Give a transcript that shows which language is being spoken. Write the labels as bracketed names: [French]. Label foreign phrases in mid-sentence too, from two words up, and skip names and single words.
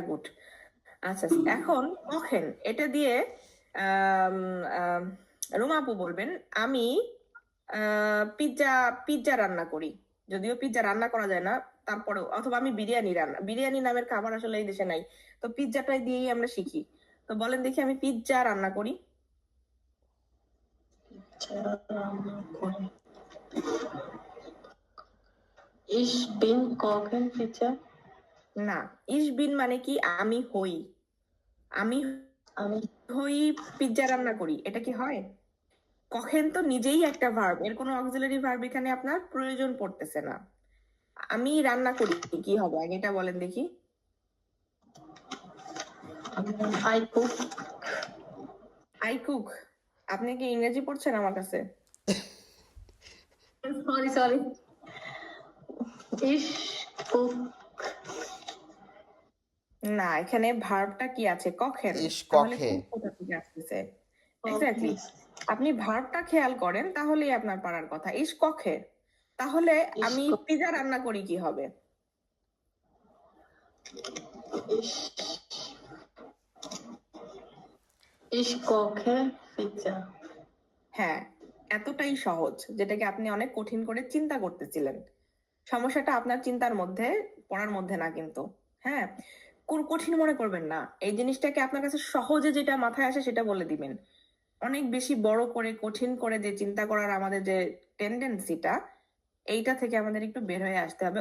[Bangla] আচ্ছা, এখন কখেন, এটা দিয়ে আম, আম, রুমা আপু বলবেন আমি পিৎজা পিৎজা রান্না করি। যদিও পিৎজা রান্না করা যায় না, তারপরেও, অথবা আমি বিরিয়ানি নামের খাবার আসলে এই দেশে নাই, তো পিৎজাটাই দিয়েই আমরা শিখি। তো বলেন দেখি আমি পিৎজা রান্না করি। [German] Ich bin kochen, bitte. [Bangla] না, ইসবিন মানে কি আমি হই, আমি আমি হই পিৎজা রান্না করি, এটা কি হয়? কখেন তো নিজেই একটা ভার্ব, এর কোনো অক্সিলারি ভার্ব এখানে আপনার প্রয়োজন পড়তেছে না। আমি রান্না করি কি হবে আগে এটা বলেন দেখি। [English] I cook. I cook. [Bangla] আপনি কি ইংরেজি পড়ছেন আমার কাছে? [German] Sorry. Ich cook. [Bangla] না, এখানে ভার্বটা কি আছে? কখেন। ইস তাহলে কখে cook কোথা থেকে আসতেছে? এক্স্যাক্টলি, আপনি ভার্বটা খেয়াল করেন তাহলেই আপনার পারার কথা। [German] ich koche, [Bangla] তাহলে আমি পিৎজা রান্না করি কি হবে? [German] Ich koche Pizza. [Bangla] হ্যাঁ, এতটাই সহজ, যেটাকে আপনি অনেক কঠিন করে চিন্তা করতেছিলেন। সমস্যাটা আপনার চিন্তার মধ্যে, পড়ার মধ্যে না কিন্তু। হ্যাঁ, কোন কঠিন মনে করবেন না, এই জিনিসটাকে আপনার কাছে সহজে যেটা মাথায় আসে সেটা বলে দিবেন। অনেক বেশি বড় করে কঠিন করে যে চিন্তা করার আমাদের যে টেন্ডেন্সিটা, এইটা থেকে আমাদের একটু বের হয়ে আসতে হবে।